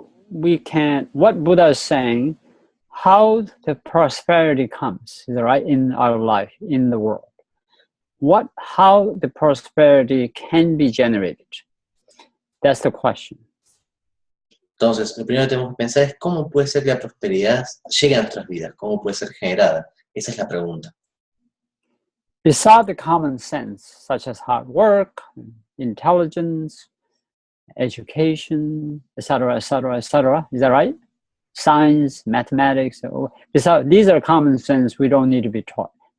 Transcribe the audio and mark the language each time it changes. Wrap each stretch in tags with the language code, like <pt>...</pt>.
<en>What Buddha is saying, how the prosperity comes, right, in our life, in the world. How the prosperity can be generated. That's the question.</en> <es>Entonces, lo primero que tenemos que pensar es cómo puede ser que la prosperidad llegue a nuestras vidas, cómo puede ser generada. Esa es la pregunta.</es> <en>Besides the common sense, such as hard work, intelligence, education, etc., etc., etc., is that right? Science, mathematics, besides, these are common sense we don't need to be taught.</en>